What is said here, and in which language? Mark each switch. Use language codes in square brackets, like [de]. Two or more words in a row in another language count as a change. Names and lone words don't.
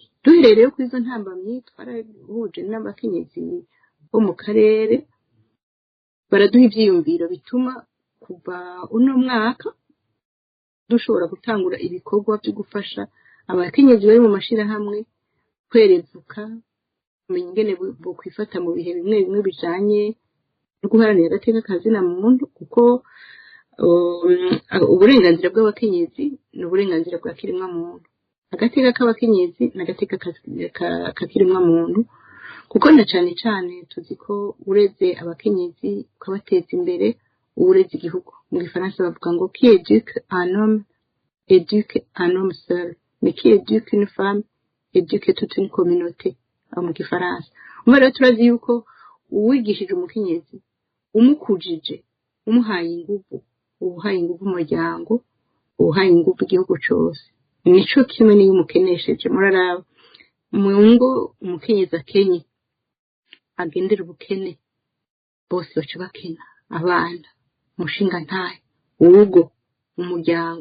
[rn] Duhereye rero kuri izo ntambamyi twarahuje n'abakenyezi bo mu karere, baraduha ivyiyumviro bituma kuva uno mwaka dushobora gutangura ibikorwa vyo gufasha abakenyezi bari mu mashirahamwe kwerevuka, kumenya ingene bo kwifata mu bihe bimwe bimwe bijanye no guharanira agateka kazina muntu, kuko uburenganzira bw'abakenyezi ni uburenganzira bwa kiremwa muntu. Agateka k'abakenyezi n'agateka kakiremwa muntu, kuko na cane cane tuzi ko ureze abakenyezi ukabateza imbere ureze igihugu. Mu gifaransa bavuga ngo [fr] qui éduque un homme éduque un homme seul, mais qui éduque une femme éduque toute une communauté. [rn] Mu gifaransa rero turazi yuko uwigishije umukenyezi umukujije umuhaye inguvu, ubuhaye inguvu umuryango, ubuhaye inguvu igihugu cose. Nico kimwe niyo umukenesheje. Muraraba mu ngo umukenyezi akenye agendera ubukene, bose baca bakena, abana, umushinga ntahe, urugo, umuryango.